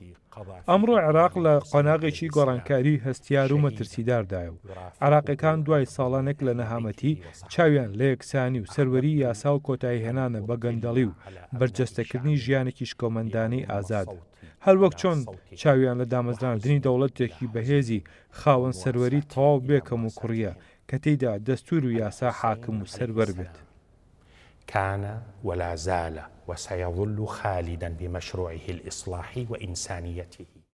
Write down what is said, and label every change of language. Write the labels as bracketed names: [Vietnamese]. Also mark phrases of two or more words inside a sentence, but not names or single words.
[Central Kurdish] ئەمڕۆ عێراق لە قۆناغێکی گۆڕانکاری هەستیار و مەترسیداردایە و عێراقیەکان دوای ساڵانێک لە نەهامەتی چاویان لە یەکسانی و سەروەری یاسا و کۆتایی هێنانە بە گەندەڵی و بەرجەستەکردنی ژیانێکی شکۆمەندانەی ئازاد. هەروەک چۆن چاویان لە دامەزراندنی دەوڵەتێکی بەهێزی خاوەن سەروەری تەواو بێکەم و کوڕیە کە تێیدا دەستور و یاسا حاکم و سەروەر بێت. [Arabic] كان ولا زال وسيظل خالدا بمشروعه الإصلاحي وإنسانيته.